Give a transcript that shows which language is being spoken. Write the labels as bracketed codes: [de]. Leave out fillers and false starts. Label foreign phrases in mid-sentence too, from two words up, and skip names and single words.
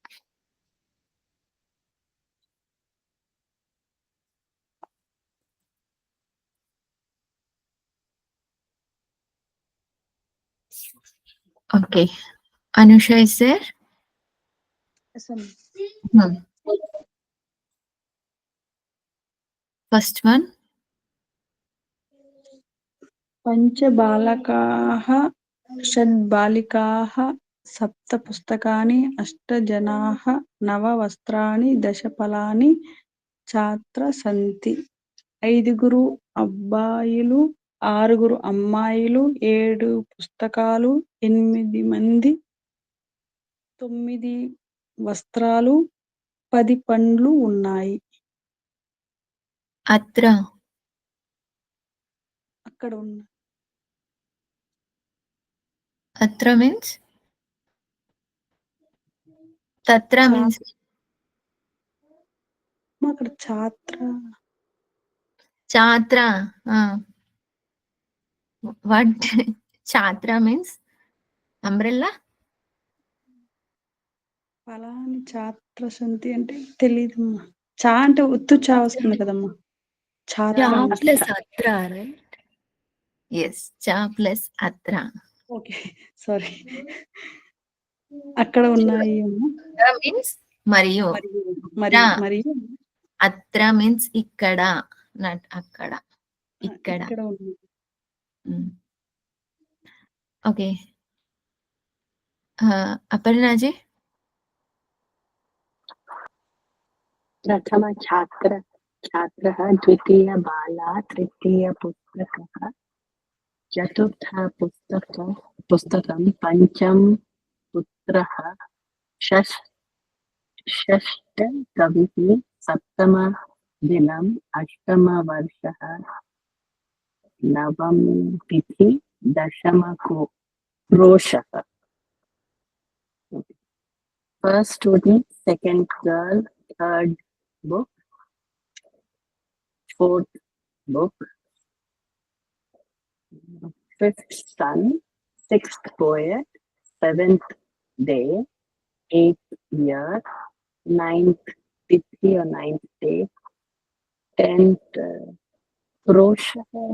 [en] Okay. Anusha is there? Yes, ma'am. Hmm. First one. [sa] पञ्चबालकाः षड्बालिकाः सप्तपुस्तकानि अष्टजनाः नववस्त्राणि दशफलानि छात्र सन्ति [te] ఐదుగురు అబ్బాయిలు ఆరుగురు అమ్మాయిలు 7 పుస్తకాలు 8 మంది 9 వస్త్రాలు 10 పండ్లు ఉన్నాయి Atra. అక్కడ ఉన్న [en] Atra means? Tatra means? [te] అక్కడ ఛాత్ర [en] Chatra. What? Chatra means? Umbrella? [sa] फलानि छात्र सन्ति [te] అంటే తెలియదమ్మా చా అంటే ఉత్తు చా వస్తుంది కదమ్మా ఛాత్ర Cha అంటే. [en] plus Atra, right? Yes. Cha plus Atra. okay sorry [te] అక్కడ ఉన్నాయి అమ్మా. [en] Atra means Mariyu. [te] మరియు మరియు Tra. మరియు [en] Atra means ikkada, not akkada. [te] Ikkada. ఇక్కడ ఉంది [en] Okay. Aparna ji? [sa] प्रथम छात्रः द्वितीय बाला तृतीय पुस्तकः चतुर्थ पुस्तकं पञ्चम पुत्रः षष्ठकविः सप्तमदिनम् अष्टमवर्षः नवमतिथि दशमक्रोशः. [en] First student, second girl, third book, fourth book, fifth son, sixth poet, seventh day, eighth year, ninth tithi or ninth day, 10th Krosha.